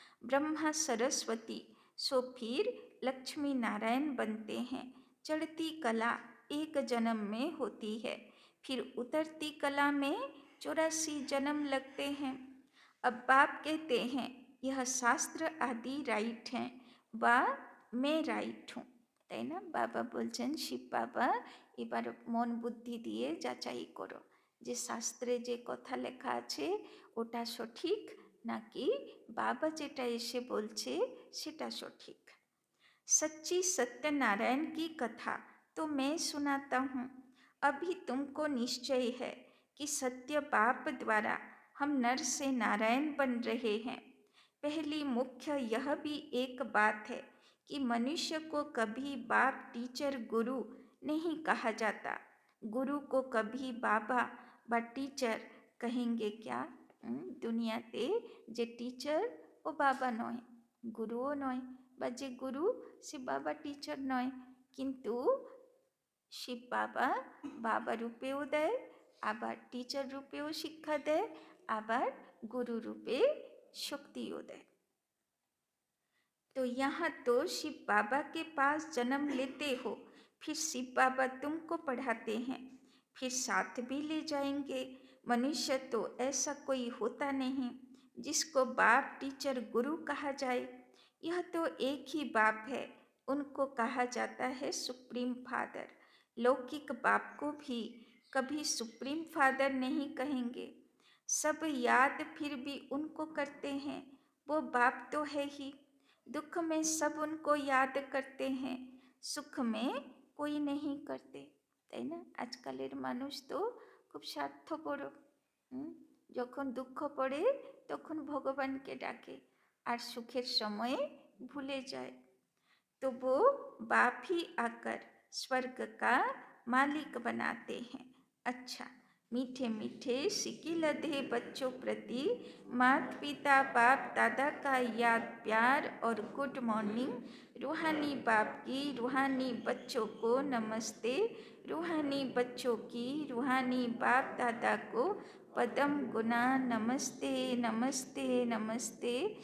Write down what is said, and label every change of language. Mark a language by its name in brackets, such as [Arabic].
[Hindi] ब्रह्मा सरस्वती सो फिर लक्ष्मी नारायण बनते हैं। चढ़ती कला एक जन्म में होती है, फिर उतरती कला में 84 जन्म लगते हैं। अब बाप कहते हैं यह शास्त्र आदि राइट हैं व मैं राइट हूँ, [Bangla] তাই না? বাবা বলছেন শিব বাবা এবার মন বুদ্ধি দিয়ে যাচাই করো যে শাস্ত্রে যে কথা লেখা আছে ওটা সঠিক নাকি বাবা যেটা এসে বলছে সেটা সঠিক। [Hindi] सच्ची सत्यनारायण की कथा तो मैं सुनाता हूँ। अभी तुमको निश्चय है कि सत्य बाप द्वारा हम नर से नारायण बन रहे हैं। पहली मुख्य यह भी एक बात है कि मनुष्य को कभी बाप टीचर गुरु नहीं कहा जाता। गुरु को कभी बाबा व टीचर कहेंगे क्या? [Bangla] दुनियाते जे टीचर ओ बाबा नय, गुरुओ नय, বা যে গুরু সে বাবা টিচার নয়, কিন্তু শিব বাবা বাবা রূপেও দেয়, আবার টিচার রূপেও শিক্ষা দেয়, আবার गुरु रूपे शक्तियों दे। [Hindi] तो यहाँ तो शिव बाबा के पास जन्म लेते हो, फिर शिव बाबा तुमको पढ़ाते हैं, फिर साथ भी ले जाएंगे। मनुष्य तो ऐसा कोई होता नहीं जिसको बाप टीचर गुरु कहा जाए। यह तो एक ही बाप है, उनको कहा जाता है सुप्रीम फादर। लौकिक बाप को भी कभी सुप्रीम फादर नहीं कहेंगे। सब याद फिर भी उनको करते हैं, वो बाप तो है ही। दुख में सब उनको याद करते हैं, सुख में कोई नहीं करते, [Bangla] তাই না? আজকালের মানুষ তো খুব স্বার্থপর। যখন দুঃখ পড়ে তখন ভগবানকে ডাকে, আর সুখের সময়ে ভুলে যায়। [Hindi] तो वो बाप ही आकर स्वर्ग का मालिक बनाते हैं। अच्छा, मीठे मीठे सिकी लधे बच्चों प्रति माता पिता बाप दादा का याद प्यार और गुड मॉर्निंग। रूहानी बाप की रूहानी बच्चों को नमस्ते, रूहानी बच्चों की रूहानी बाप दादा को पदम गुना नमस्ते नमस्ते नमस्ते।